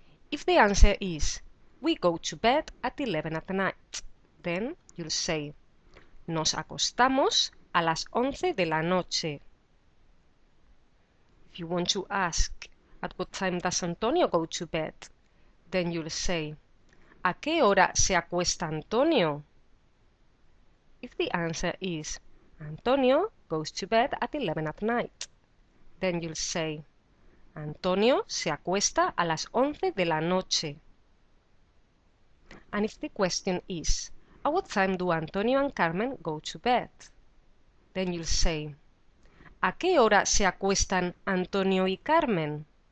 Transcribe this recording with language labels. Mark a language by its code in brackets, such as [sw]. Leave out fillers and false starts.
[en] If the answer is, we go to bed at 11 at night, then you'll say, [es] nos acostamos a las 11 de la noche. [en] If you want to ask, at what time does Antonio go to bed? Then you'll say, [es] ¿a qué hora se acuesta Antonio? [en] If the answer is, Antonio goes to bed at 11 at night, then you'll say, [es] Antonio se acuesta a las 11 de la noche. [en] And if the question is, at what time do Antonio and Carmen go to bed? Then you'll say, [es] ¿a qué hora se acuestan Antonio y Carmen?